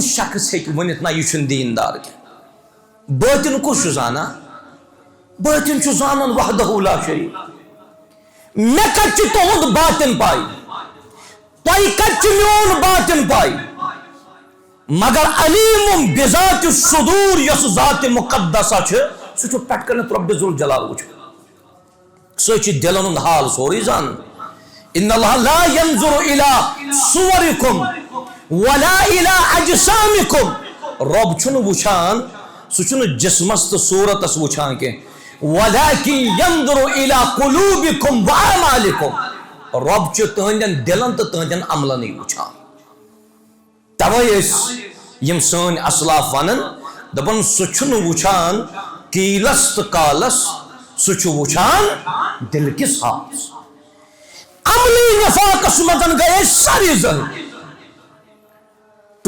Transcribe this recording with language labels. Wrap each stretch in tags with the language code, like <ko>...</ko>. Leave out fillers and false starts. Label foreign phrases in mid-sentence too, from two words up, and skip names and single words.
<ks>شخص ہیٚکہِ ؤنِتھ نہ یہِ چھُنہٕ دیٖندار کینٛہہ بٲطِن کُس چھُ زانان بٲطِن چھُ زانان وحدہ لا شریٖک مےٚ کتہِ چھُ تُہُنٛد باطِن پاے تۄہہِ کتہِ چھُ میون باطِن پاے مگر</ks> <ar>علیٖمٌ بِذاتِ الصُّدوٗر</ar> <ks>یۄس ذاتِ مُقدسہ چھِ سُہ چھُ پٮ۪ٹھٕ کٔنٮ۪تھ رۄبِ ذوالجلال وٕچھان سُہ چھُ دِلن ہُنٛد حال سورُے زانان</ks> <ar>اِنَّ اللَّهَ لَا يَنظُرُ إِلَىٰ صُوَرِكُمْ وَلَا إِلَىٰ أَجْسَامِكُمْ رۄب</ar> <ks>چھُنہٕ وٕچھان سُہ چھُنہٕ جسمس تہٕ صوٗرتس وٕچھان کینٛہہ</ks> <ar>وَلَٰكِن يَنظُرُ إِلَىٰ قُلُوبِكُمْ وَأَعْمَالِكُمْ</ar> <ks>رۄب چھُ تٕہنٛدٮ۪ن دِلن تہٕ تٕہنٛدٮ۪ن عملنٕے وٕچھان توے ٲسۍ یِم سٲنۍ اسلاف ونان دپان سُہ چھُنہٕ وٕچھان کیٖلس تہٕ کالس سُہ چھُ وٕچھان دِل کِس حالس عملی نفاقس منٛز گٔے أسۍ سٲری زٔہٕنۍ</ks>